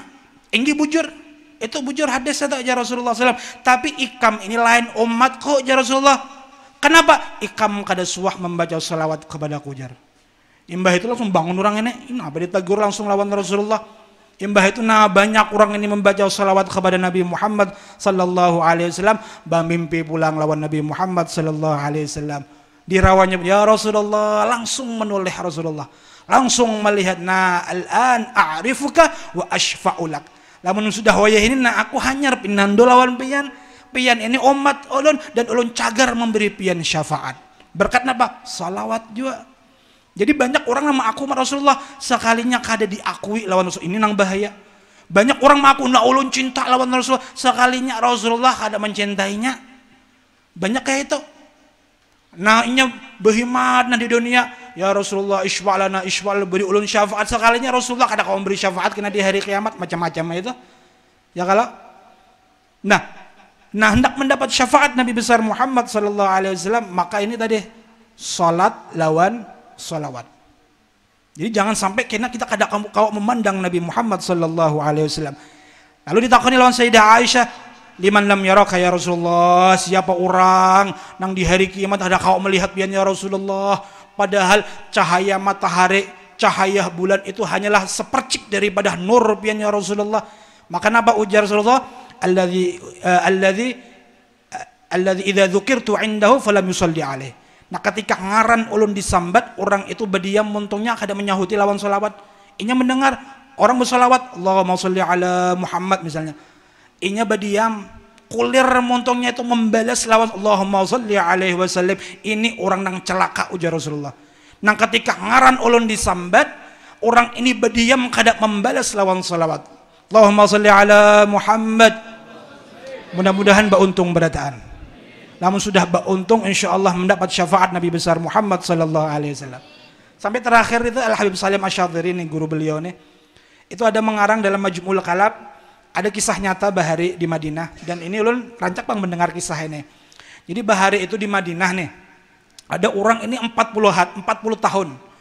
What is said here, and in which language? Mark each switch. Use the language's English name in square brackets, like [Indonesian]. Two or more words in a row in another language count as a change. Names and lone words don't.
[Banjar] Inggi bujur, itu bujur hadis ada ya Rasulullah SAW. Tapi ikam ini lain umat kok ya Rasulullah. [Indonesian] Kenapa? [Banjar] Ikam kada suah membaca salawat kepada kujar. Imbah itu langsung bangun orang ini apa ditegur langsung lawan Rasulullah. [Indonesian] Imbah itu banyak orang ini membaca salawat kepada Nabi Muhammad [Arabic] صلى الله عليه وسلم, [Indonesian] mimpi pulang lawan Nabi Muhammad [Arabic] صلى الله عليه وسلم. [Banjar] Dirawanya ya Rasulullah, langsung menoleh Rasulullah. [Indonesian] Langsung melihat [Arabic] الآن أعرفك وأشفع لك. [Banjar] Lamun sudah wayah ini aku hanyar pinando lawan pian. Pian ini umat ulun dan ulun cagar memberi pian syafaat. [Indonesian] Berkat napa? Salawat juga. [Banjar] Jadi banyak orang nama aku Rasulullah sekalinya kada diakui lawan Rasul ini nang bahaya. Banyak orang mengaku nak ulun cinta lawan Rasulullah sekalinya Rasulullah kada mencintainya. [Indonesian] Banyak kayak itu. [Banjar] Nah inya berhimat di dunia ya Rasulullah [Arabic] اشفع لنا اشفع [Banjar] beri ulun syafaat sekalinya Rasulullah kada kau memberi syafaat kena di hari kiamat macam-macam itu. Ya kalau nah hendak mendapat syafaat Nabi besar Muhammad [Arabic] صلى الله عليه وسلم [Banjar] maka ini tadi salat lawan salawat. Jadi jangan sampai kena kita kada kau memandang Nabi Muhammad [Arabic] صلى الله عليه وسلم. [Banjar] Lalu ditakoni lawan Sayyidah Aisyah, [Arabic] "لمن لم يرك يا رسول الله?" [Banjar] Siapa orang nang di hari kiamat ada kau melihat pian ya Rasulullah? [Indonesian] Padahal cahaya matahari, cahaya bulan itu hanyalah sepercik daripada nur pian ya Rasulullah. [Banjar] Maka apa ujar Rasulullah? [Arabic] الذي إذا ذكرت عنده فلم يصل عليه. [Banjar] Nah ketika ngaran ulun disambat orang itu berdiam muntungnya kada menyahuti lawan salawat. Inya mendengar orang bersalawat [Arabic] اللهم صل على محمد [Banjar] misalnya. Inya berdiam kulir muntungnya itu membalas lawan [Arabic] اللهم صل عليه وسلم. [Banjar] Ini orang nang celaka ujar Rasulullah. Nah ketika ngaran ulun disambat orang ini berdiam kada membalas lawan salawat [Arabic] اللهم صل على محمد. [Banjar] Mudah-mudahan beruntung berataan. [Indonesian] Namun sudah beruntung insyaallah mendapat syafaat Nabi besar Muhammad [Arabic] صلى الله عليه وسلم. [Indonesian] Sampai terakhir itu Al Habib Salim Asy-Syadzili nih guru beliau nih. Itu ada mengarang dalam Majmu'ul Kalam, ada kisah nyata Bahari di Madinah dan ini ulun rancak bang mendengar kisah ini. Jadi Bahari itu di Madinah nih. Ada orang ini 40 tahun.